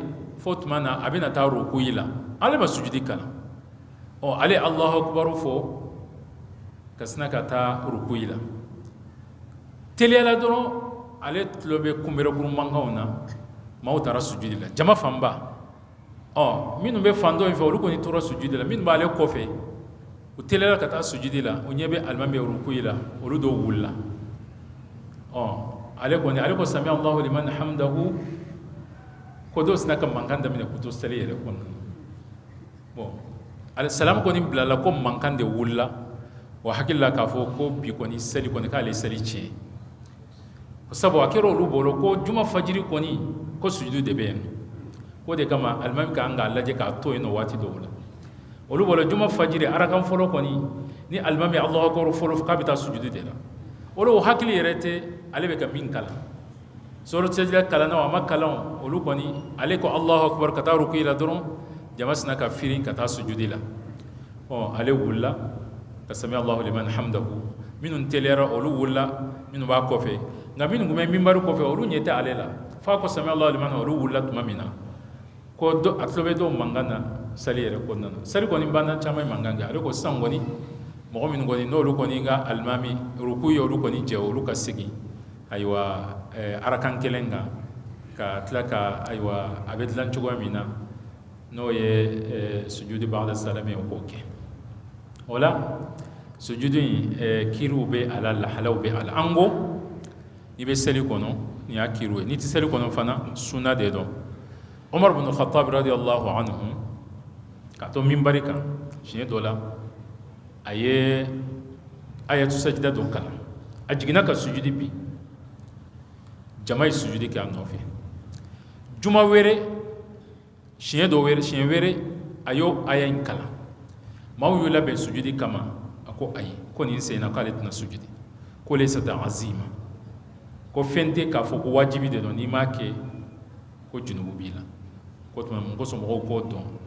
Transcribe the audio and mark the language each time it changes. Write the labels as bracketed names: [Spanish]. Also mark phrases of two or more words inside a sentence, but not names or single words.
[Bambara] fo tuma na a bɛna taa rukuyi la ale ma sujudi kalan ale ye [Arabic] الله أكبر [Bambara] fɔ ka sina ka taa rukuyi la teliyala dɔrɔn ale tulo bɛ kunbɛrɛkuru mankanw na maaw taara sujudi la jama fanba minnu bɛ fan dɔ in fɛ olu kɔni tora sujudi la minnu b'ale kɔfɛ u teliyala ka taa sujudi la u ɲɛ bɛ alimami rukuyi la olu dɔw wulila ale ko [Arabic] سمع الله لمن حمده [Bambara] ko dɔw sina ka mankan daminɛ k'u to seli yɛrɛ kɔnɔna salamu kɔni bilala ko mankan de wulila wa hakili la k'a fɔ ko bi kɔni seli kɔni k'ale seli tiɲɛ sabu a kɛra olu bolo ko juma fajiri kɔni ko sujudu de bɛ yen o de kama alimami ka kan k'a lajɛ k'a to yen nɔ waati dɔw la olu bolo juma fajiri arakan fɔlɔ kɔni ni alimami [Arabic] الله أكبر [Bambara] fɔlɔ k'a bɛ taa sujudu de la olu hakili yɛrɛ tɛ ale bɛ ka min kalan suratu sajida kalan na a ma kalan olu kɔni ale ko [Arabic] الله أكبر [Bambara] ka taa rukuyi la dɔrɔn jama sina ka firin ka taa sujudi la ale wulila ka [Arabic] سمع الله لمن حمده [Bambara] minnu teliyara olu wulila minnu b'a kɔfɛ nka minnu kun bɛ minbari kɔfɛ olu ɲɛ tɛ ale la f'a ko [Arabic] سمع الله لمن [Bambara] olu wulila tuma min na ko a tulo bɛ dɔw mankan na sali yɛrɛ kɔnɔna na sali kɔni banna caman ye mankan kɛ ale ko sisan kɔni mɔgɔ minnu kɔni n'olu kɔni ka alimami rukuyi olu kɔni jɛ olu ka segin ayiwa arakan kelen kan ka tila ka ayiwa a bɛ dilan cogoya min na n'o ye [Arabic] سجود بعد السلام [Bambara] o k'o kɛ o la sujudu in kiriw bɛ a la lahalaw bɛ a la an ko n'i bɛ seli kɔnɔ nin y'a kiriw ye n'i tɛ seli kɔnɔ fana sunna de dɔn Umar bin Khattab [Arabic] رضي الله عنه [Bambara] ka to minbari kan siɲɛ dɔ la a ye [Arabic] آية سجدة [Bambara] dɔ kalan a jiginna ka sujudi bi jama ye sujudi kɛ a nɔfɛ juma wɛrɛ siɲɛ wɛrɛ a y'o aya in kalan maaw y'u labɛn sujudi kama a ko ayi ko nin sen na k'ale tɛna sujudi ko [Arabic] ليس عزيمة [Bambara] ko fɛn tɛ k'a fɔ ko wajibi de don n'i m'a kɛ ko junubu b'i la ko tuma mun kosɔn mɔgɔw k'o dɔn ko